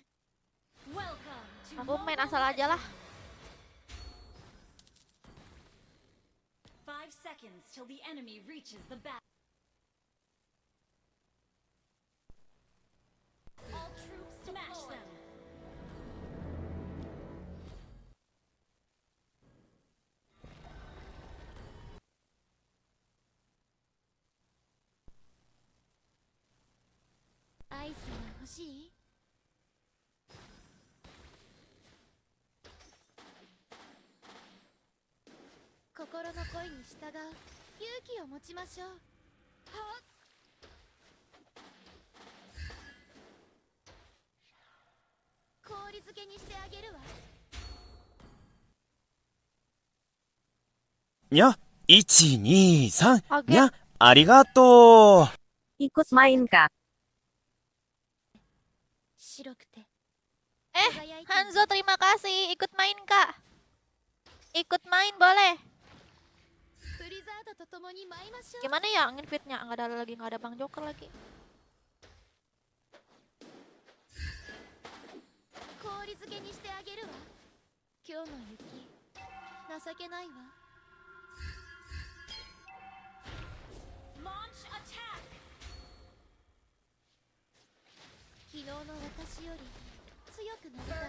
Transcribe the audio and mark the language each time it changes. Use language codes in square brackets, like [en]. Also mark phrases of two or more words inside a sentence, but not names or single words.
[en] Welcome to [id] Aku main [en] Mobile [id] asal aja lah. [en] Legends. 5 seconds till the enemy reaches the battle. All troops smash them. [ja] Ice が欲しい？心の声に従う勇気を持ちましょう。はっ、氷漬けにしてあげるわ。にゃ、1、2、3、 [id] Oke. [ja] にゃ、ありがとう。 [id] Ikut main kak. [ja] 白くて Eh, 輝いてる。 [id] Hanzo terima kasih. Ikut main kak. Ikut main boleh. [ja] ブリザードと共に舞いましょう。 [id] Gimana ya nginvite-nya? Nggak ada Bang Joker lagi. [ja] 氷漬けにしてあげるわ。今日の雪情けないわ。 [en] Launch attack. [ja] 昨日の私より強くなりたい。